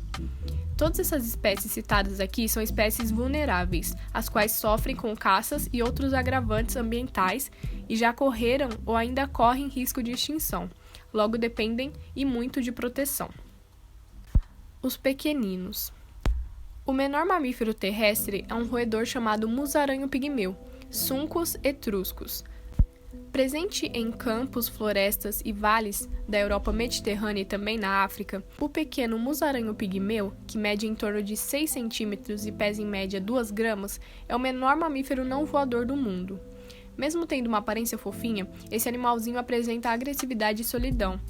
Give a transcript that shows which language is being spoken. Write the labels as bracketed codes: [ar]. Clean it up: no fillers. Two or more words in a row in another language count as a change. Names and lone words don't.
[pt] Todas essas espécies citadas aqui são espécies vulneráveis, as quais sofrem com caças e outros agravantes ambientais e já correram ou ainda correm risco de extinção, logo dependem e muito de proteção. Os pequeninos. O menor mamífero terrestre é um roedor chamado musaranho pigmeu, Suncus etruscus. Presente em campos, florestas e vales da Europa mediterrânea e também na África, o pequeno musaranho pigmeu, que mede em torno de 6 centímetros e pesa em média 2 gramas, é o menor mamífero não voador do mundo. Mesmo tendo uma aparência fofinha, esse animalzinho apresenta agressividade e solidão.